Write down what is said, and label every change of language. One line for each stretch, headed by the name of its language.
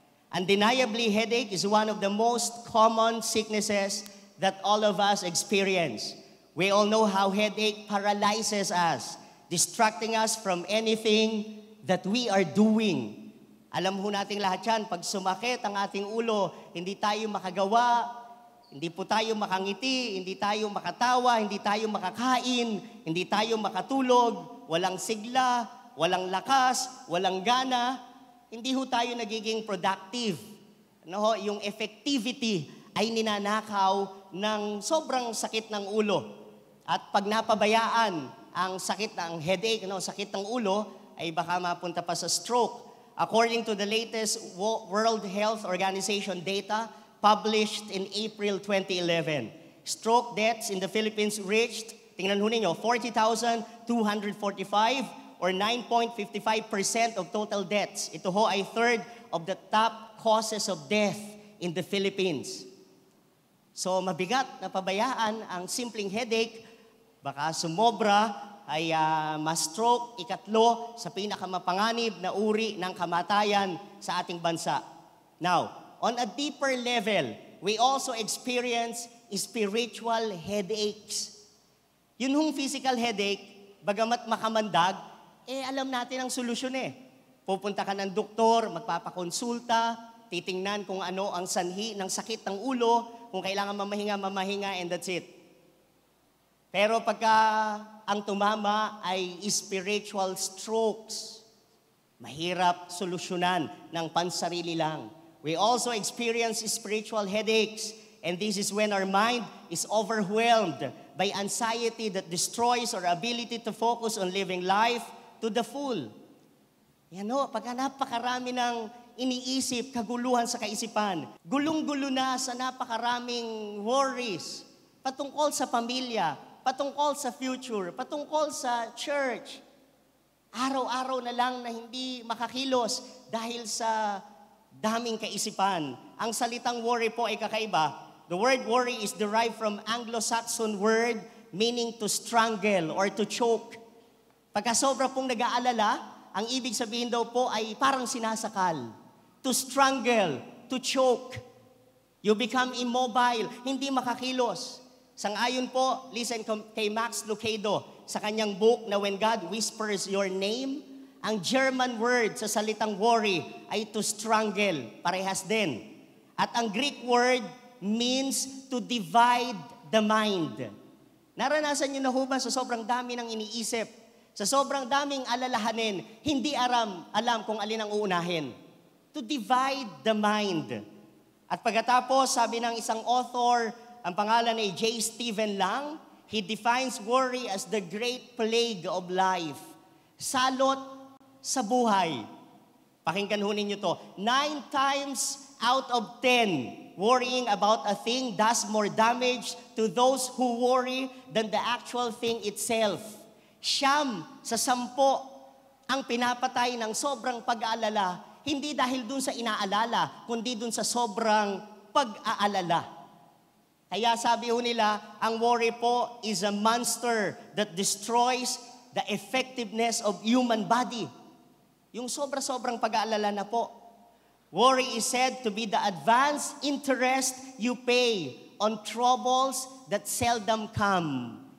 English: Undeniably, headache is one of the most common sicknesses that all of us experience. We all know how headache paralyzes us, distracting us from anything that we are doing.
Filipino: Alam ho nating lahat yan, pag sumakit ang ating ulo, hindi tayo makagawa hindi po tayo makangiti, hindi tayo makatawa, hindi tayo makakain, hindi tayo makatulog, walang sigla, walang lakas, walang gana, hindi ho tayo nagiging productive. Yung effectivity ay ninanakaw ng sobrang sakit ng ulo. At pag napabayaan ang sakit ng headache, sakit ng ulo, ay baka mapunta pa sa stroke.
English: According to the latest World Health Organization data, published in April 2011. Stroke deaths in the Philippines reached,
Filipino: tingnan ho ninyo,
English: 40,245 or 9.55% of total deaths.
Filipino: Ito ho ay
English: third of the top causes of death in the Philippines.
Filipino: So mabigat na pabayaan ang simpleng headache, baka sumobra ay ma-stroke, ikatlo sa pinakamapanganib na uri ng kamatayan sa ating bansa.
English: Now, on a deeper level, we also experience spiritual headaches.
Filipino: Yun hong physical headache, bagamat makamandag, alam natin ang solusyon Pupunta ka ng doktor, magpapakonsulta, titingnan kung ano ang sanhi ng sakit ng ulo, kung kailangan mamahinga,
English: and that's it.
Filipino: Pero pagka ang tumama ay spiritual strokes, mahirap solusyonan ng pansarili lang.
English: We also experience spiritual headaches, and this is when our mind is overwhelmed by anxiety that destroys our ability to focus on living life to the full.
Filipino: Pagka napakarami ng iniisip, kaguluhan sa kaisipan, gulong-gulo na sa napakaraming worries, patungkol sa pamilya, patungkol sa future, patungkol sa church, araw-araw na lang na hindi makakilos dahil sa daming kaisipan. Ang salitang worry po ay kakaiba.
English: The word worry is derived from Anglo-Saxon word meaning to strangle or to choke.
Filipino: Pagka sobra pong nag-aalala, ang ibig sabihin daw po ay parang sinasakal.
English: To strangle, to choke. You become immobile,
Filipino: hindi makakilos. Sang-ayon po, listen kay Max Lucado sa kanyang book na When God Whispers Your Name, ang German word sa salitang worry ay
English: to strangle,
Filipino: parehas din. At ang
English: Greek word means to divide the mind.
Filipino: Naranasan niyo na ho ba sa sobrang dami ng iniisip, sa sobrang daming alalahanin, hindi alam kung alin ang uunahin?
English: To divide the mind.
Filipino: At pagkatapos, sabi ng isang author, ang pangalan ay J.
English: Stephen Lang, he defines worry as the great plague of life.
Filipino: Salot sa buhay. Pakinggan ho ninyo to.
English: 9 times out of 10, worrying about a thing does more damage to those who worry than the actual thing itself.
Filipino: 9 sa 10 ang pinapatay ng sobrang pag-aalala, hindi dahil dun sa inaalala, kundi dun sa sobrang pag-aalala. Kaya sabi ho nila, ang
English: worry po is a monster that destroys the effectiveness of human body.
Filipino: Yung sobra-sobrang pag-aalala na po.
English: Worry is said to be the advanced interest you pay on troubles that seldom come.